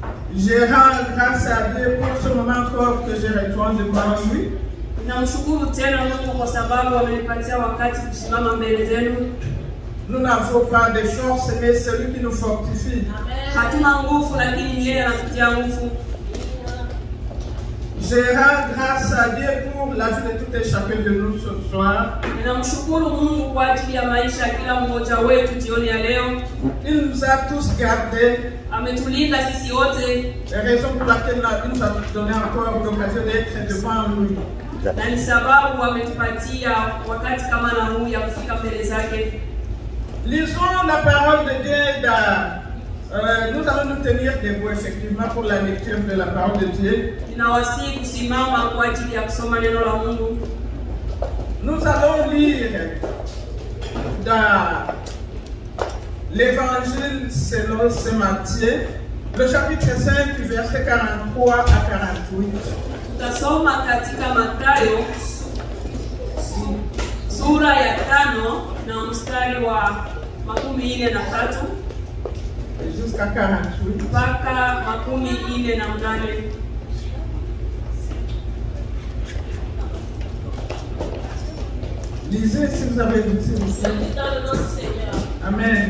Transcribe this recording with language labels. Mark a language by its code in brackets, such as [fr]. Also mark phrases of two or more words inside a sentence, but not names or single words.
[fr] Je rends grâce à Dieu pour ce moment encore que je retourne devant lui. [sw] Namshukuru tena Mungu kwa sababu amenipatia wakati kusimama mbele zenu. [fr] Nous n'avons pas de force, mais celui qui nous fortifie. [sw] Hatuna nguvu lakini yeye anatutia nguvu. [fr] Je rends grâce à Dieu pour la vie de tout et chacun de nous ce soir. [sw] Ninamshukuru Mungu kwa ajili ya maisha ya kila mmoja wetu jioni ya leo. [fr] Il nous a tous gardés. [sw] Ametulinda sisi wote. [fr] Raison pour laquelle il nous a donné encore l'occasion d'être devant lui. [sw] Na ni sababu ametupatia wakati kama na huu ya kufika mbele zake. [fr] Lisons la parole de Dieu dans nous allons nous tenir debout effectivement pour la lecture de la parole de Dieu. [sw] Ninawasihi kusimama kwa ajili ya kusoma neno la Mungu. [fr] Nous allons lire dans l'évangile selon saint Matthieu, le chapitre 5, verset 43 à 48. [sw] Tutasoma katika Mathayo sura ya 5 na mstari wa 43 [fr] jusqu'à 48. [sw] mpaka 48. [fr] Lisez si vous avez vu. C'est dans le nom du Seigneur. Amen.